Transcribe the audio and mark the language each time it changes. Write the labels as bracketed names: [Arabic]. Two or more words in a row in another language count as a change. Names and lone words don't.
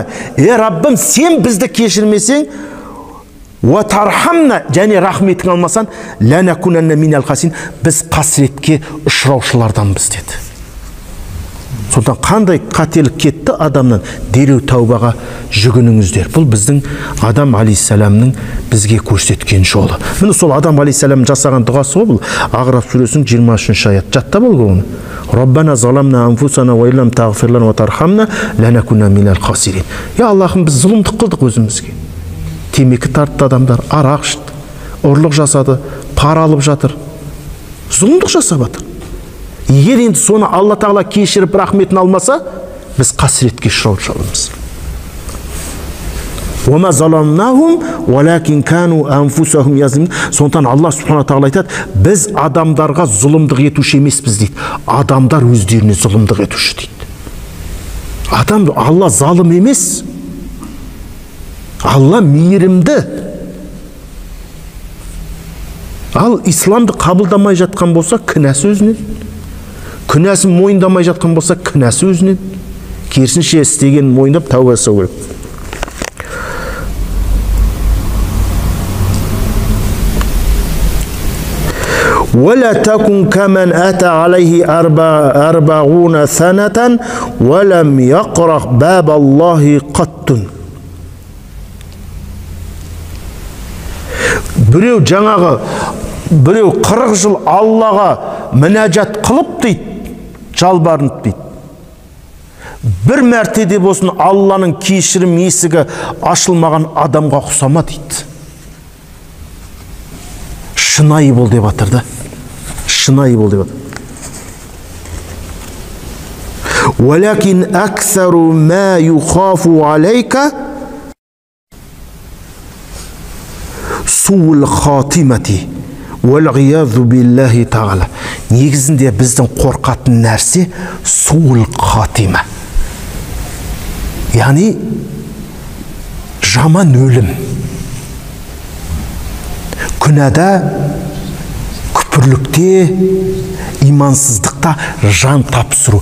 [Kazakh] Раббым, сен бізді кешірмесең, [Arabic] وترحمنا, [Kazakh] және рахметің алмасан, [Arabic] لنكونن من الخاسرين, [Kazakh] біз қасіретке ұшыраушыларданбыз деді. Сондықтан қандай қателік кетті адамнан, дереу тәубаға жүгініңіздер. Бұл біздің Адам алейхиссаламның бізге көрсеткен жолы. Міне сол Адам алейхиссалам жасаған дұғасы ғой бұл. Ағраф сүресінің 23-ші аят. Жаттап алғы оны. [Arabic] ربنا ظلمنا أنفسنا وإن لم تغفر لنا وترحمنا لنكونن من الخاسرين. [Kazakh] Я Аллахым, біз зұлымдық қылдық өзімізге. Темекі тартты адамдар, арақ ішті, ұрлық жасады, пара алып жатыр. Зұлымдық жасап жатыр. Егер енді соны Алла Тағала кешіріп рахметін алмаса, біз қасіретке ұшырап жатырмыз. [Arabic] وَمَا ظَلَمْنَاهُمْ وَلَكِنْ كَانُوا أَنفُسَهُمْ يَظْلِمُونَ. [Kazakh] Сондықтан Алла Субхана Тағала айтады, біз адамдарға зұлымдық етуші емеспіз дейді. Адамдар өздеріне зұлымдық етуші дейді. Алла залым емес. Алла мейірімді. Ал исламды қабылдамай жатқан болса, кінәсі өзінен. Күнәсін мойындамай жатқан болса, кінәсі өзінен. Керісінше істеген мойындап тәуба жасау керек. [Arabic] وَلَا تَكُنْ كَمَنْ أَتَى عَلَيْهِ 40 سَنَةً وَلَمْ يَقْرَأْ بَابَ اللَّهِ قَطٌّ. [Kazakh] Біреу 40 жыл Аллаға мінәжат қылып дейді, жалбарынып дейді. Бір мәртеде болсын Алланың кешірім есігі ашылмаған адамға ұқсама дейді. Шынайы бол деп жатыр да. Шынайы бол деп жатыр. [Arabic] وَلَكِنْ أَكْثَرُ مَا يُخَافُ عَلَيْكَ سُوءُ الْخَاتِمَةِ وَالْعِيَاذُ بِاللَّهِ تَعَالَى. [Kazakh] Негізінде біздің қорқатын нәрсе [Arabic] سوء الخاتمة. [Kazakh] Яғни жаман өлім. Күнәда, күпірлікте, имансыздықта жан тапсыру.